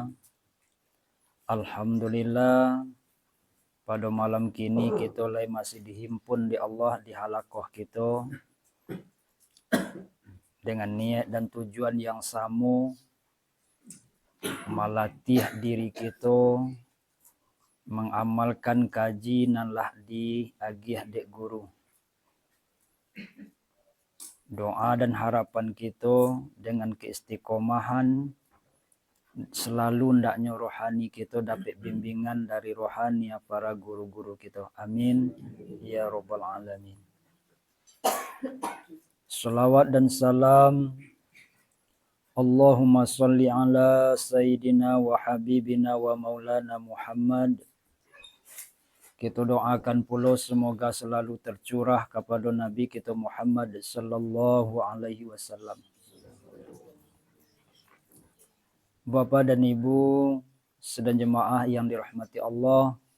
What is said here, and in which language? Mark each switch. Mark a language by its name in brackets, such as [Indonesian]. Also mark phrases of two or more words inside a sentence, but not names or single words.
[Indonesian] Alhamdulillah pada malam kini kita masih dihimpun di Allah di halakoh kita dengan niat dan tujuan yang sama, melatih diri kita mengamalkan [Minangkabau] kaji nan lah di agih dek guru. [Indonesian] Doa dan harapan kita dengan keistiqomahan selalu ndaknya rohani kita dapat bimbingan dari rohani para guru-guru kita. [Arabic] آمين يا رب العالمين. [Indonesian] Salawat dan salam [Arabic] اللهم صل على سيدنا وحبيبنا ومولانا محمد. [Indonesian] Kita doakan pula semoga selalu tercurah kepada Nabi kita Muhammad [Arabic] صلى الله عليه وسلم. [Indonesian] Bapak dan Ibu sedang jemaah yang dirahmati Allah.